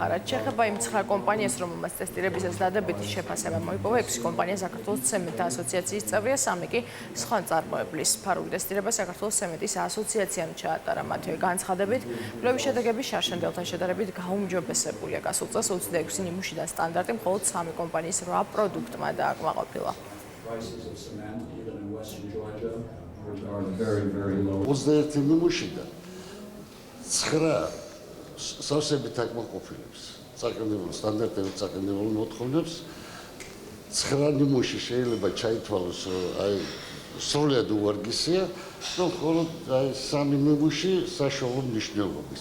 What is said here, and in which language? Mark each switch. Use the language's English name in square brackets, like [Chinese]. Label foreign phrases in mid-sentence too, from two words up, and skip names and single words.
[Georgian] რაც შეეხება იმ 9 კომპანიას, რომელმაც ტესტირებისას დადებითი შეფასება მოიპოვა, 6 კომპანია საქართველოს ცემენტთა ასოციაციის წევრია, 3 კი სხვა წარმოებლის. ფარული ტესტირება საქართველოს ცემენტის ასოციაციამ ჩაატარა. მათივე განცხადებით, კვლევის შედეგები შარშანდელთან შედარებით გაუმჯობესებულია. გასულ წელს 26 ნიმუშიდან სტანდარტი მხოლოდ 3 კომპანიის 8 პროდუქტმა დააკმაყოფილა. [English] Prices of cement, even in western Georgia, are very, very low. [Georgian] 21 ნიმუშიდან 9 სავსებით აკმაყოფილებს საკანონმდებლო სტანდარტებით საკანონმდებლო მოთხოვნებს. 9 ნიმუში შეიძლება ჩაითვალოს, აი სრულად უვარგისია, რომ მხოლოდ აი 3 ნიმუში საშუალო მნიშვნელობის.